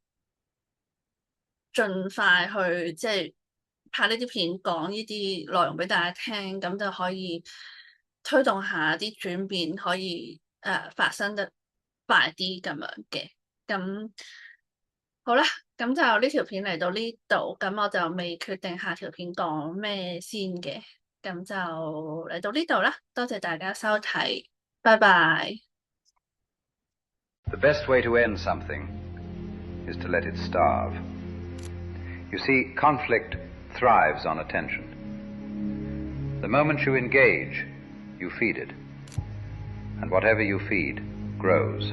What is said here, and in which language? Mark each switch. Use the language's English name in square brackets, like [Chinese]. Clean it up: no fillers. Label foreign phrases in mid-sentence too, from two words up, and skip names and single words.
[Cantonese] 盡快去即係拍呢啲片，講呢啲內容俾大家聽，咁就可以推動下啲轉變，可以發生得快啲咁樣嘅。咁好啦，咁就呢條片嚟到呢度，咁我就未決定下條片講咩先嘅，咁就嚟到呢度啦，多謝大家收睇，拜拜。 [English] The best way to end something is to let it starve. You see, conflict thrives on attention. The moment you engage, you feed it. And whatever you feed grows.